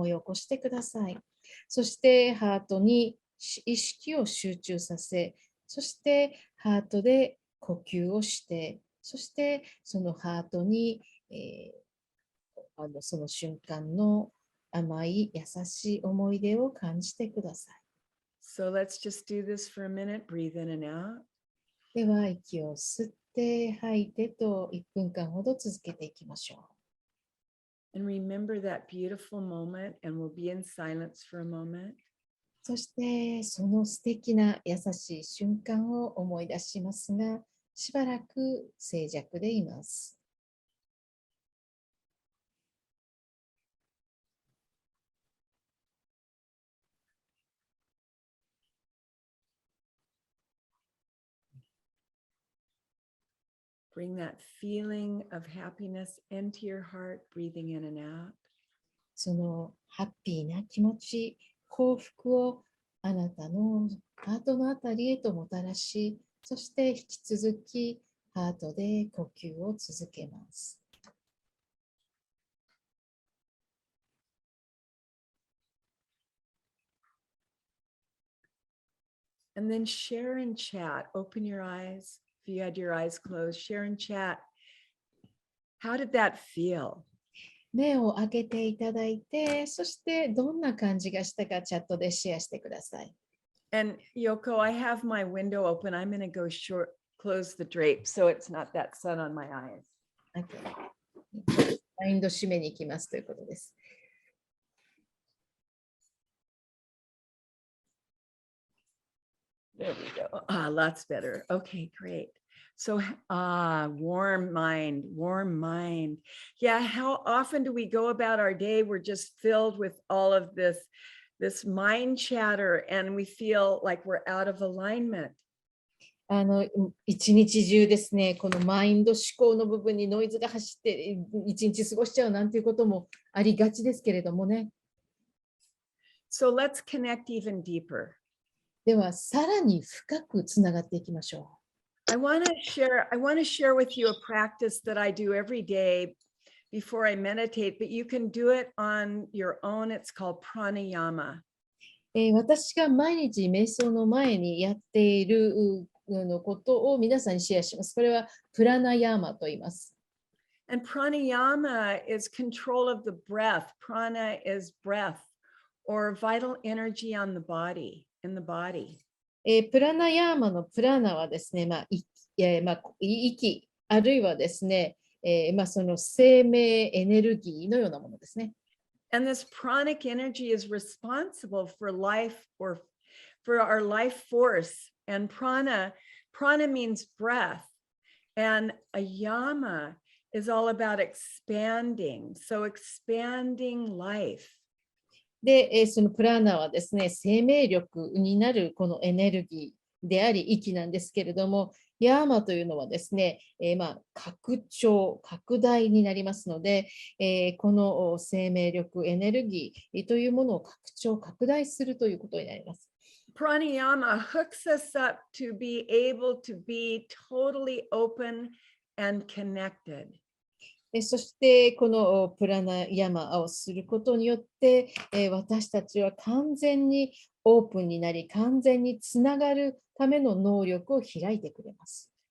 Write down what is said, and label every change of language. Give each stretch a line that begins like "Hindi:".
Japanese: 思い起こしてください。そしてハートに意識を集中させ、そしてハートで呼吸をして、そしてそのハートに、その瞬間の甘い優しい思い出を感じてください。
English: So let's just do this for a minute. Breathe in and out.
Japanese: では息を吸って吐いてと1分間ほど続けていきましょう。
English: And remember that beautiful moment, and we'll be in silence for a moment.
Japanese: そしてその素敵な優しい瞬間を思い出しますが、しばらく静寂でいます。
English: Bring that feeling of happiness into your heart, breathing in and out.
Japanese: そのハッピーな気持ち、幸福をあなたのハートのあたりへともたらし、そして引き続きハートで呼吸を続けます。
English: And then share and chat. Open your eyes. If you had your eyes closed, share and chat. How did that feel?
Japanese: 目を開けていただいて、そしてどんな感じがしたかチャットでシェアしてください。
English: And Yoko, I have my window open. I'm going to go close the drape so it's not that sun on my eyes. Okay.
Japanese: マインド締めに行きますということです。
English: There we go. Lots better. Okay, great. So, warm mind, warm mind. Yeah, how often do we go about our day? We're just filled with all of this mind chatter, and we feel like we're out of alignment.
Japanese: 一日中ですね、このマインド思考の部分にノイズが走って一日過ごしちゃうなんていうこともありがちですけれどもね。
English: So let's connect even deeper.
Japanese: では、さらに深くつながっていきましょう。
English: I want to share with you a practice that I do every day before I meditate, but you can do it on your own. It's called pranayama.
Japanese: 私が毎日瞑想の前にやっていることを皆さんにシェアします。これはプラナヤーマと言います。
English: And pranayama is control of the breath. Prana is breath or vital energy on the body, in the body.
Japanese: プラナヤーマのプラナはですね、息、あるいはですね、その生命エネルギーのようなものですね。
English: And this pranic energy is responsible for life or for our life force. And prana means breath. And a yama is all about expanding. So expanding life.
Japanese: で、そのプラーナはですね、生命力になるこのエネルギーであり、息なんですけれども、ヤーマというのはですね、拡張、拡大になりますので、この生命力、エネルギーというものを拡張、拡大するということになります。
English: Pranayama hooks us up to be able to be totally open and connected.
Japanese: そしてこのプラナヤマをすることによって、私たちは完全にオープンになり、完全につながるための能力を開いてくれます。